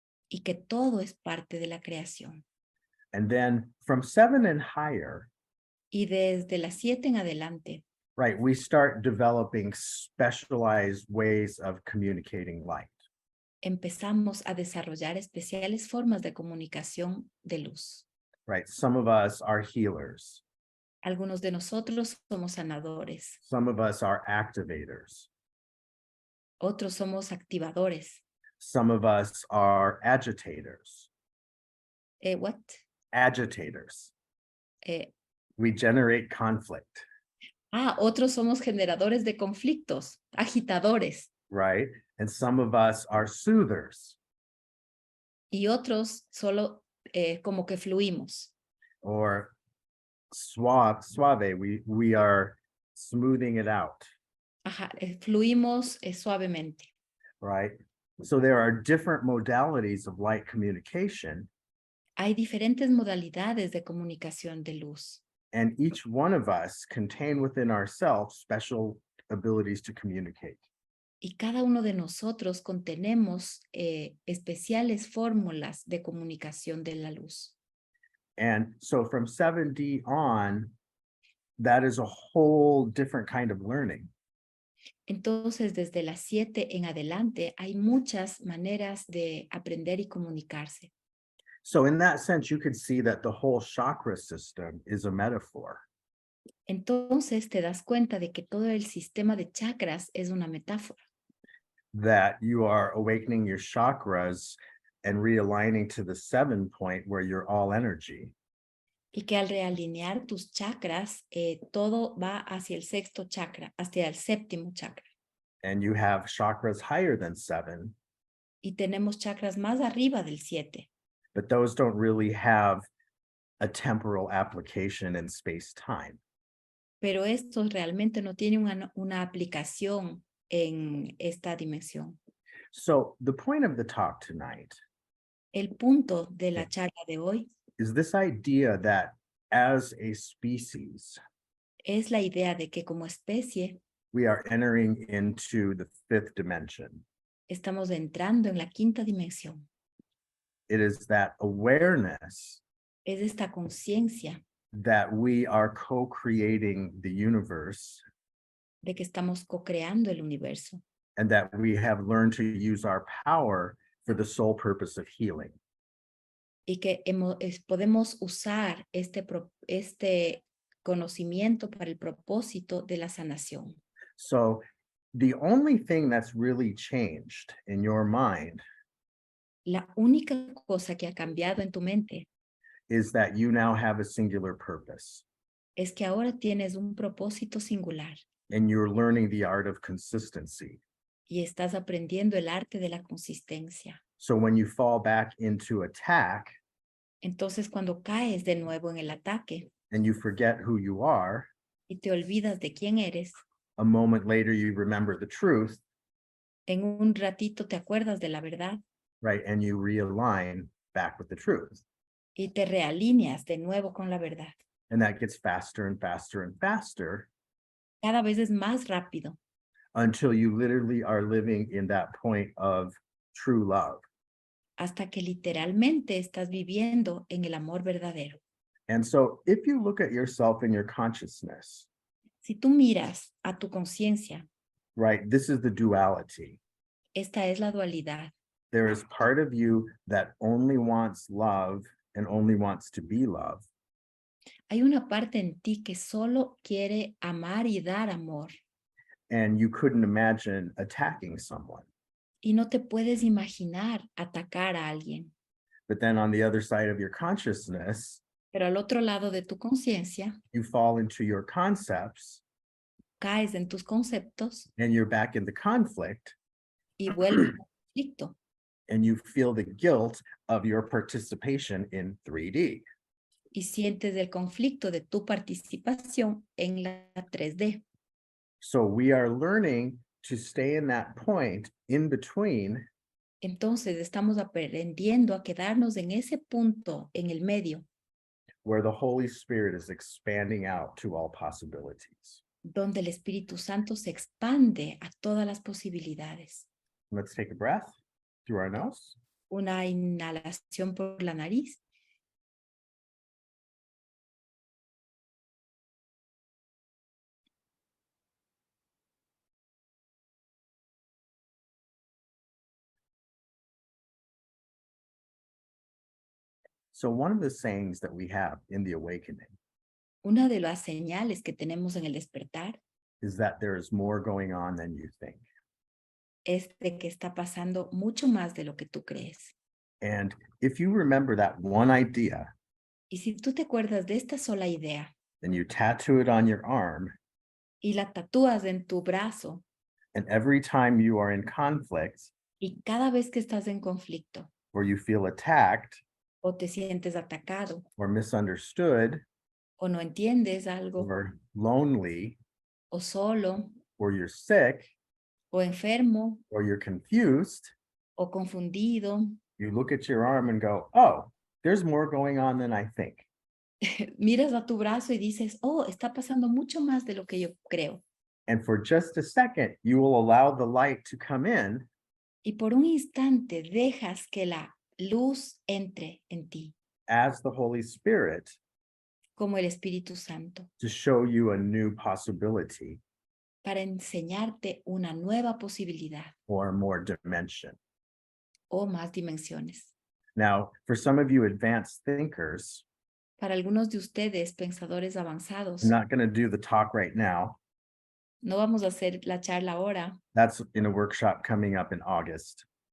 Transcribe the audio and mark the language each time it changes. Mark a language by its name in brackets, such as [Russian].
[Spanish] y que todo es parte de la creación. [English] And then from 7 and higher, [Spanish] Y desde las 7 en adelante, [English] right, we start developing specialized ways of communicating light. [Spanish] empezamos a desarrollar especiales formas de comunicación de luz. [English] Right? Some of us are healers. [Spanish] Algunos de nosotros somos sanadores, [English] Some of us are activators. [Spanish] otros somos activadores. [English] Some of us are agitators. What? Agitators. Eh, We generate conflict, [Spanish] Otros somos generadores de conflictos, agitadores. [English] right? And some of us are soothers, [Spanish] Y otros solo como que fluimos. [English] or suave. We are smoothing it out, [Spanish] Ajá, fluimos suavemente. [English] right? So there are different modalities of light communication, [Spanish] Hay diferentes modalidades de comunicación de luz. [English] and each one of us contain within ourselves special abilities to communicate. [Spanish] Y cada uno de nosotros contenemos especiales fórmulas de comunicación de la luz. [English] And so from 7D on, that is a whole different kind of learning. [Spanish] Entonces, desde las 7 en adelante, hay muchas maneras de aprender y comunicarse. [English] So in that sense, you could see that the whole chakra system is a metaphor. [Spanish] Entonces, te das cuenta de que todo el sistema de chakras es una metáfora. [English] That you are awakening your chakras and realigning to the 7 point where you're all energy. [Spanish] Y que al realinear tus chakras, todo va hacia el sexto chakra, hacia el séptimo chakra. [English] And you have chakras higher than 7, [Spanish] Y tenemos chakras más arriba del 7, [English] but those don't really have a temporal application in space-time. [Spanish] pero estos realmente no tienen una aplicación en esta dimensión. [English] So the point of the talk tonight [Spanish] El punto de la charla de hoy [English] is this idea that as a species, [Spanish] es la idea de que como especie [English] we are entering into the 5th dimension. [Spanish] estamos entrando en la quinta dimensión. [English] It is that awareness [Spanish] Es esta conciencia [English] that we are co-creating the universe [Spanish] de que estamos co-creando el universo [English] and that we have learned to use our power for the sole purpose of healing. [Spanish] y que podemos usar este conocimiento para el propósito de la sanación. [English] So the only thing that's really changed in your mind [Spanish] La única cosa que ha cambiado en tu mente [English] is that you now have a singular purpose [Spanish] es que ahora tienes un propósito singular [English] and you're learning the art of consistency. [Spanish] y estás aprendiendo el arte de la consistencia. [English] So when you fall back into attack [Spanish] Entonces, cuando caes de nuevo en el ataque [English] and you forget who you are, [Spanish] y te olvidas de quién eres, [English] a moment later you remember the truth, [Spanish] en un ratito te acuerdas de la verdad [English] right? And you realign back with the truth. [Spanish] y te realineas de nuevo con la verdad. [English] And that gets faster and faster and faster [Spanish] Cada vez es más rápido [English] until you literally are living in that point of true love. [Spanish] hasta que literalmente estás viviendo en el amor verdadero. [English] And so if you look at yourself in your consciousness, [Spanish] Si tú miras a tu conciencia, [English] right, this is the duality. [Spanish] esta es la dualidad. [English] There is part of you that only wants love and only wants to be loved. [Spanish] Hay una parte en ti que solo quiere amar y dar amor [English] And you couldn't imagine attacking someone. [Spanish] y no te puedes imaginar atacar a alguien. [English] But then on the other side of your consciousness, [Spanish] Pero al otro lado de tu conciencia, [English] you fall into your concepts [Spanish] caes en tus conceptos [English] and you're back in the conflict [Spanish] y vuelves al conflicto [English] and you feel the guilt of your participation in 3D. [Spanish] y sientes el conflicto de tu participación en la 3D. [English] So we are learning to stay in that point in between [Spanish] Entonces estamos aprendiendo a quedarnos en ese punto en el medio, [English] where the Holy Spirit is expanding out to all possibilities. [Spanish] donde el Espíritu Santo se expande a todas las posibilidades. [English] Let's take a breath through our nose. [Spanish] Una inhalación por la nariz. [English] So one of the sayings that we have in the awakening [Spanish] Una de las señales que tenemos en el despertar [English] is that there is more going on than you think. [Spanish] es de que está pasando mucho más de lo que tú crees. [English] And if you remember that one idea, [Spanish] Y si tú te acuerdas de esta sola idea [English] then you tattoo it on your arm, [Spanish] y la tatúas en tu brazo, [English] and every time you are in conflict [Spanish] y cada vez que estás en conflicto [English] or you feel attacked [Spanish] o te sientes atacado [English] or misunderstood [Spanish] o no entiendes algo [English] or lonely [Spanish] o solo [English] or you're sick [Spanish] o enfermo [English] or you're confused, [Spanish] o confundido, [English] you look at your arm and go, oh, there's more going on than I think. [Spanish] miras a tu brazo y dices, oh, está pasando mucho más de lo que yo creo. [English] And for just a second, you will allow the light to come in, [Spanish] Y por un instante dejas que la luz entre en ti, [English] as the Holy Spirit, [Spanish] como el Espíritu Santo, [English] to show you a new possibility [Spanish] para enseñarte una nueva posibilidad [English] or more dimension. [Spanish] o más dimensiones. [English] Now, for some of you advanced thinkers, [Spanish] Para algunos de ustedes, pensadores avanzados, [English] I'm not going to do the talk right now. [Spanish] no vamos a hacer la charla ahora. [English] That's in a workshop coming up in August.